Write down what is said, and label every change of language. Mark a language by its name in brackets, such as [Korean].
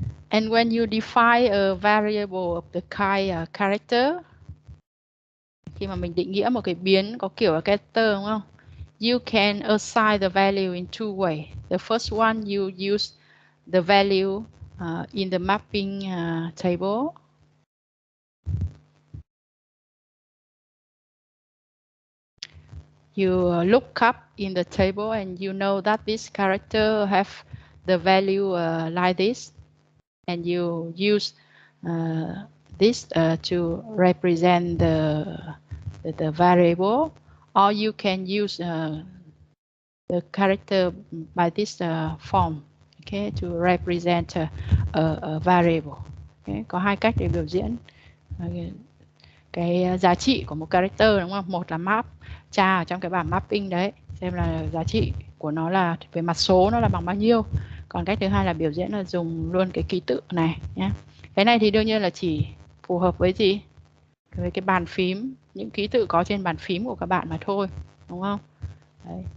[English] And when you define a variable of the kind character, [Vietnamese] khi mà mình định nghĩa một cái biến có kiểu là character, đúng không? [English] You can assign the value in two ways. The first one, you use the value in the mapping table. You look up in the table and you know that this character have the value like this, and you use this to represent the variable, or you can use the character by this form, okay, to represent a variable. Okay. [Vietnamese] Có hai cách để biểu diễn cái giá trị của một character, đúng không? Một là map, tra ở trong cái bảng mapping đấy, xem là giá trị của nó là về mặt số nó là bằng bao nhiêu. Còn cách thứ hai là biểu diễn là dùng luôn cái ký tự này nhé. Cái này thì đương nhiên là chỉ phù hợp với gì? Với cái bàn phím, những ký tự có trên bàn phím của các bạn mà thôi, đúng không? Đấy.